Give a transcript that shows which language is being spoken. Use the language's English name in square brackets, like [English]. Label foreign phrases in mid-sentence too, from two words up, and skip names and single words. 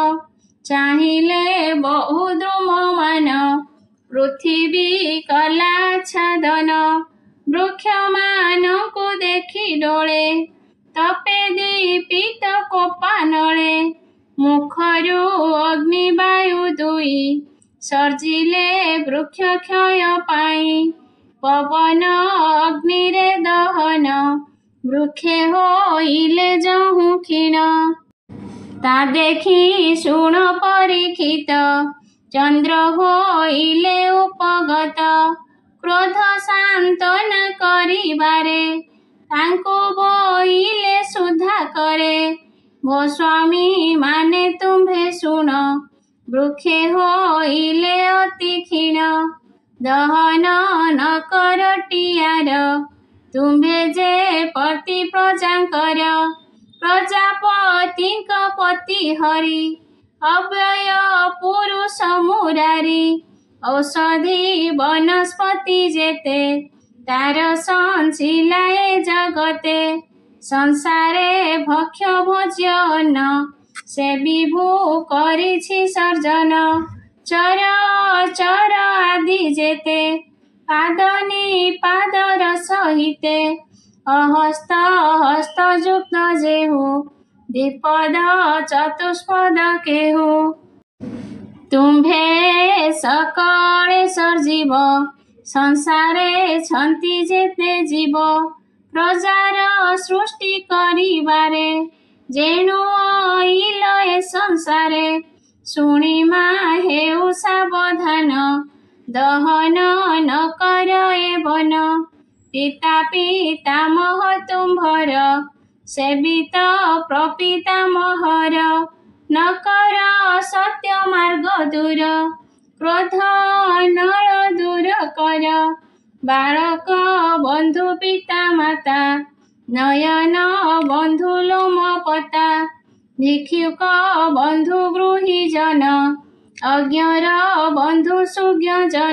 [Odia] ଚାହିଲେ ବହୁ ଦ୍ରୁମମାନ ପୃଥ୍ୱୀ କଳା ଛାଦନ। ବୃକ୍ଷ ମାନକୁ ଦେଖି ଡୋଳେ ତପେ ଦୀପିତ କୋପାନଳେ। ମୁଖରୁ ଅଗ୍ନି ବାୟୁ ଦୁଇ ସର୍ଜିଲେ ବୃକ୍ଷ କ୍ଷୟ ପାଈ। ପବନ ଅଗ୍ନିରେ ଦହନ ବୃକ୍ଷେ ହୋଇଲେ ଜହୁ କ୍ଷୀଣ। ତା ଦେଖି ଶୁଣ ପରୀକ୍ଷିତ ଚନ୍ଦ୍ର ହୋଇଲେ ଉପଗତ। କ୍ରୋଧ ଶାନ୍ତନା କରିବାରେ ତାଙ୍କୋ ବୋଇଲେ ସୁଧା କରେ। ଭୋ ସ୍ୱାମୀ ମାନେ ତୁମ୍ଭେ ଶୁଣ ବୃକ୍ଷେ ହୋଇଲେ ଅତି କ୍ଷୀଣ। ଦହନ ନ କର ଟିୟାର ତୁମ୍ଭେ ଯେ ପତି ପ୍ରଜାଙ୍କର। ପ୍ରଜାପତିଙ୍କ ପତି ହରି ଅବ୍ୟୟ ପୁରୁଷ ମୁରାରୀ। ଔଷଧି ବନସ୍ପତି ଯେତେ ତାର ସଞ୍ଚିଲାଏ ଜଗତେ। ସଂସାରେ ଭକ୍ଷ ଭୋଜ୍ୟ ଅନ୍ନ ସେ ବିଭୁ କରିଛି ସର୍ଜନ। ଚର ଚର ଆଦି ଯେତେ ପାଦନୀ ପାଦର ସହିତେ। ଅହସ୍ତ ହସ୍ତ ଯୁକ୍ତ ଯେହୁ ଦ୍ୱିପଦ ଚତୁଷ୍ପଦ କେହୁ। ତୁମ୍ଭେ ସକଳେ ସର୍ଜୀବ ସଂସାରେ ଛନ୍ତୀ ଯେତେ ଜୀବ। ପ୍ରଜାର ସୃଷ୍ଟି କରିବାରେ ଯେଣୁ ଆଇଲ ଏ ସଂସାରେ। ଶୁଣିମା ହେଉ ସାବଧାନ ଦହନ ନ କର ଏ ବନ। ପିତା ପିତାମହ ତୁମ୍ଭର ସେବିତ ପ୍ରପିତାମହର। ନ କର ସତ୍ୟ ମାର୍ଗ ଦୂର କ୍ରୋଧ ନଳ ଦୂର କର। ବାଳକ ବନ୍ଧୁ ପିତା ମାତା ନୟନ ବନ୍ଧୁ ଲୋମ ପତା। ଭିକ୍ଷୁକ ବନ୍ଧୁ ଗୃହୀଜନ ଅଜ୍ଞର ବନ୍ଧୁ ସୁଜ୍ଞଜନ।